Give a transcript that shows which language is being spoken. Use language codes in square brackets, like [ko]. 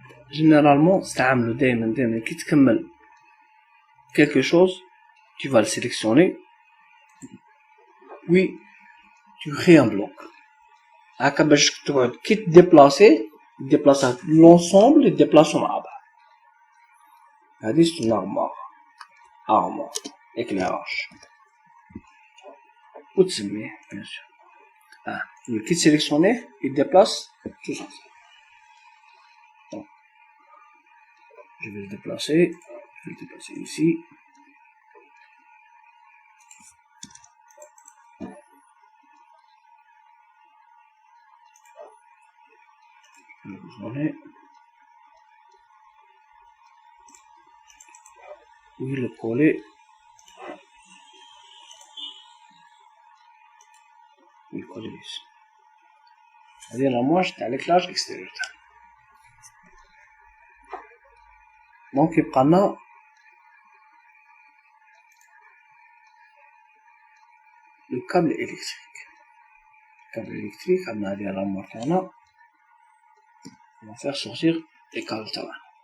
[fr] Généralement, [ar] تعملوا دايما كي تكمل [fr] quelque chose, tu vas le sélectionner, puis tu crées un bloc. [ar] هكا باش تقعد كي تديبلاسي [fr] l'ensemble [ar] يديبلاسو مع بعض. هذه [fr] c'est une armoire éclairage. [ar] وتسميه [fr] bien sûr. [ar] كي تسيليكسيونيه يديبلاس [fr] tout ça. Donc, je vais le déplacer ici. Oui, le coller. Le coller ici. C'est-à-dire la moche [ar] تاع [fr] l'éclairage extérieur. Donc [ar] يبقى لنا [fr] le câble électrique. câble électrique [ar] عندنا هذه الأرموار تاعنا. [fr] On va faire sortir les câbles [ar] تاعنا.